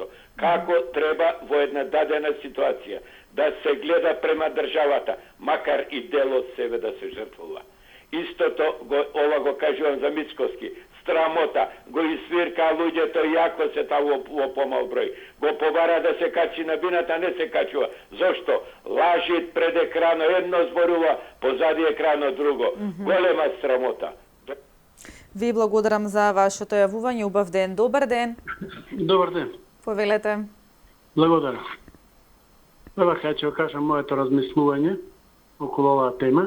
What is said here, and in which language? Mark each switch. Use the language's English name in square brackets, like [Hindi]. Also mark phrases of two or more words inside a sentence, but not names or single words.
[Macedonian] Kako treba jedna dadena situacija da se gleda prema državata, makar i delo od sebe da se žrtvova. Isto to, ova go kažu vam za Mickovski, sramota, go isvirka luđe, to jako se tamo opomal broj. Go povara da se kači na binata, ne se kačuva. Zašto? Laži pred ekrano jedno zborува, позади екрано друго. Голема срамота. Ви благодарам за вашето јавување. Убав ден. Добар ден. Добар ден. Повелете. Благодарам. Прва ќе кажам моето размислување околу оваа тема.